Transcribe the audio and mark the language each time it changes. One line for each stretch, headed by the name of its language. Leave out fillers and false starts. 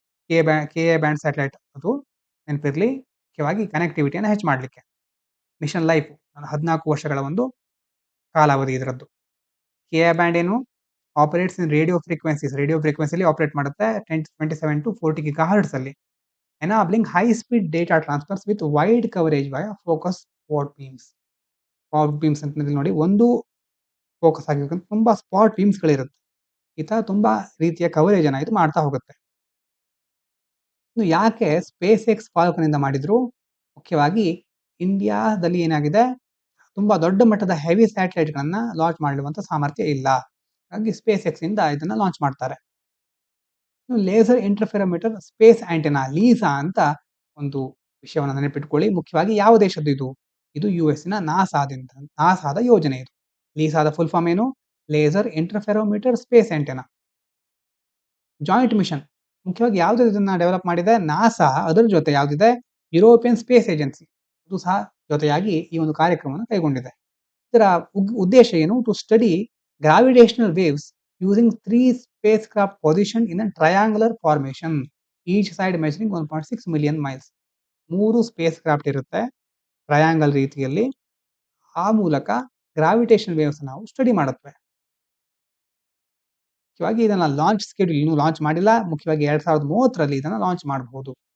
Kannada: K band satellite ಅದು ನೆನಪಿರ್ಲಿ, ಮುಖ್ಯವಾಗಿ ಕನೆಕ್ಟಿವಿಟಿಯನ್ನು ಹೆಚ್ಚು ಮಾಡಲಿಕ್ಕೆ. ಮಿಷನ್ ಲೈಫ್ 14 ವರ್ಷಗಳ ಒಂದು ಕಾಲಾವಧಿ ಇದರದ್ದು. ಕೆ ಬ್ಯಾಂಡ್ ಏನು?
English: Operates in radio frequencies.
Kannada: ರೇಡಿಯೋ ಫ್ರೀಕ್ವೆನ್ಸಿಲಿ ಆಪರೇಟ್ ಮಾಡುತ್ತೆ 27 to 40 ಗಿಗಾಹರ್ಟ್ಸ್ ಅಲ್ಲಿ.
English: enabling high speed data transfers with wide coverage via focus spot beams.
Kannada: Spot beans ಅಂತ ನೋಡಿ, ಒಂದು ಫೋಕಸ್ ಆಗಿರ್ಬೇಕಂತ ತುಂಬಾ ಸ್ಪಾಟ್ ಬೀಮ್ಸ್ ಗಳಿರುತ್ತೆ. ಈ ತರ ತುಂಬಾ ರೀತಿಯ ಕವರೇಜ್ ಅನ್ನ ಇದು ಮಾಡ್ತಾ ಹೋಗುತ್ತೆ. ಇನ್ನು ಯಾಕೆ ಸ್ಪೇಸ್ ಎಕ್ಸ್ ಫಾಲ್ಕನ್ ಇಂದ ಮಾಡಿದ್ರು? ಮುಖ್ಯವಾಗಿ ಇಂಡಿಯಾದಲ್ಲಿ ಏನಾಗಿದೆ, ತುಂಬಾ ದೊಡ್ಡ ಮಟ್ಟದ ಹೆವಿ ಸ್ಯಾಟಲೈಟ್ ಗಳನ್ನ ಲಾಂಚ್ ಮಾಡುವಂತ ಸಾಮರ್ಥ್ಯ ಇಲ್ಲ. ಹಾಗಾಗಿ ಸ್ಪೇಸ್ ಎಕ್ಸ್ ಇಂದ ಇದನ್ನ ಲಾಂಚ್ ಮಾಡ್ತಾರೆ. Laser interferometer space antenna, Lisa ಅಂತ ಒಂದು ವಿಷಯವನ್ನು ನೆನಪಿಟ್ಕೊಳ್ಳಿ. ಮುಖ್ಯವಾಗಿ ಯಾವ ದೇಶದ್ದು ಇದು? ಇದು US ನ ನಾಸಾದ ಯೋಜನೆ ಇದು. ಲೀಸಾದ ಫುಲ್ ಫಾರ್ಮ್ ಏನು? Laser interferometer space antenna. Joint mission ಮುಖ್ಯವಾಗಿ ಯಾವ್ದು ಇದನ್ನ ಡೆವಲಪ್ ಮಾಡಿದೆ? ನಾಸಾ, ಅದರ ಜೊತೆ ಯಾವ್ದಿದೆ? ಯುರೋಪಿಯನ್ ಸ್ಪೇಸ್ ಏಜೆನ್ಸಿ, ಇದು ಸಹ ಜೊತೆಯಾಗಿ ಈ ಒಂದು ಕಾರ್ಯಕ್ರಮವನ್ನು ಕೈಗೊಂಡಿದೆ. ಇದರ ಉದ್ದೇಶ ಏನು?
English: To study gravitational waves using 3 spacecraft positioned in a triangular formation, each side measuring 1.6 million miles.
Kannada: 3 space craft ಇರುತ್ತೆ ಟ್ರಯಾಂಗಲ್ ರೀತಿಯಲ್ಲಿ. ಆ ಮೂಲಕ ಗ್ರಾವಿಟೇಷನ್ ವೇವ್ಸ್ ನಾವು ಸ್ಟಡಿ ಮಾಡುತ್ತವೆ. ಮುಖ್ಯವಾಗಿ ಇದನ್ನ ಲಾಂಚ್ ಸ್ಕೆಡ್ಯೂಲ್ ಇನ್ನೂ ಲಾಂಚ್ ಮಾಡಿಲ್ಲ. ಮುಖ್ಯವಾಗಿ 2030ರಲ್ಲಿ ಇದನ್ನ ಲಾಂಚ್ ಮಾಡಬಹುದು.